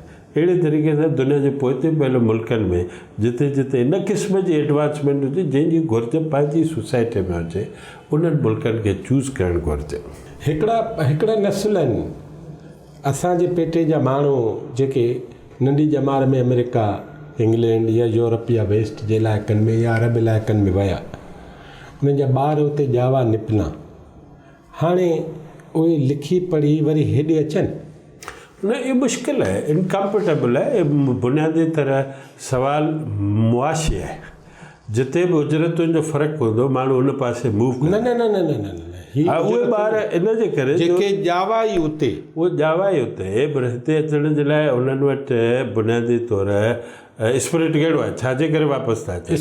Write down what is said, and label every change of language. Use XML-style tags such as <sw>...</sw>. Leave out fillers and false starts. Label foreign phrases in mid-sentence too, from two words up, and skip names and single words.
<sd>अहिड़े तरीक़े सां दुनिया जे पोइते पयल मुल्कनि में जिते जिते इन क़िस्म जी एडवांसमेंट हुजे जंहिंजी घुर्ज पंहिंजी सोसाइटी में हुजे उन्हनि मुल्कनि खे चूज़ करणु घुरिजे। हिकिड़ा नस्ल आहिनि असांजे पेटे जा माण्हू जेके नंढी ॼमार में अमेरिका, इंग्लैंड या यूरोप या वेस्ट जे इलाइक़नि में या अरब इलाइक़नि में विया, उन्हनि जा ॿार उते ॼावा निपना, हाणे उहे लिखी पढ़ी वरी हेॾे अचनि। न,</sd> <ur>یہ مشکل ہے، ان کمفرٹیبل ہے، بنیادی طرح سوال معاشی ہے.</ur> <sd>जिते बि उजरतुनि जो फ़र्क़ु हूंदो माण्हू उन पासे मूव न न न न न न उहे ॿार इन जे करे जेके ॼावा ई उते, उहे ॼावा ई उते, पर हिते अचण जे लाइ उन्हनि वटि बुनियादी तौर स्पिरिट कहिड़ो आहे, छाजे करे वापसि था अचनि?</sd>